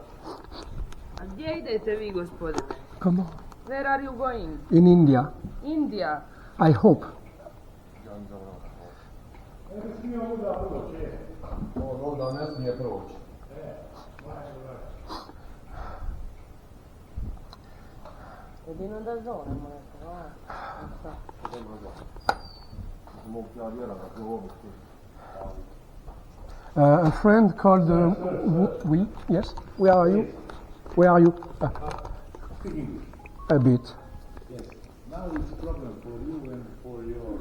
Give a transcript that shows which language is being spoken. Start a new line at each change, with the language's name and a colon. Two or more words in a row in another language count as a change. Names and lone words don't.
Croatian: A gdje idete vi, gospodine?
English: Comment? Where are you going? In India. India. I hope.
Croatian: Onda ne smije proći. Jedino da zovemo neko,
English: A friend called. Oui, yes. Where are you? Where are you? Speak English. A bit. Yes. Now it's a problem for you and for your